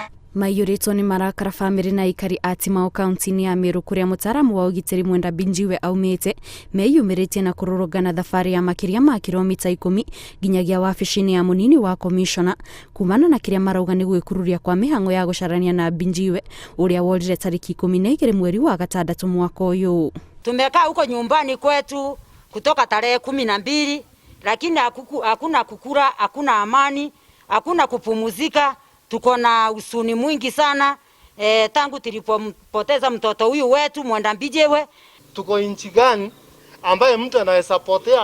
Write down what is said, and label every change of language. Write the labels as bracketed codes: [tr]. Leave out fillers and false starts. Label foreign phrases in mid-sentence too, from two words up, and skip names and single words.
[ki] Maiyũrĩtwo nĩ marakara bamĩrĩ na aikari a Timau kaunti-inĩ ya Meru kũrĩa mũtaaramu wa ũgitĩri Mwenda Binjiwe aumĩte meyumĩrĩtie na kũrũrũngana thabarĩ ya makĩria ma kilomita 10 nginyagia wabici-inĩ ya mũnini wa komishona kumana na kĩrĩa marauga nĩ gwĩkururia kwa mĩhang'o ya gũcarania na Binjiwe ũrĩa worire tariki 12 mweri wa gatandatũ mwaka ũyũ. [sw] Tumekaa huko nyumbani kwetu kutoka tarehe 12, lakini hakuna kukura, hakuna amani, hakuna kupumuzika. Tuko na usuni mwingi sana tangu tulipopoteza mtoto huyu wetu Mwenda Binjiwe. Tuko nchi gani ambaye mtu anaweza potea?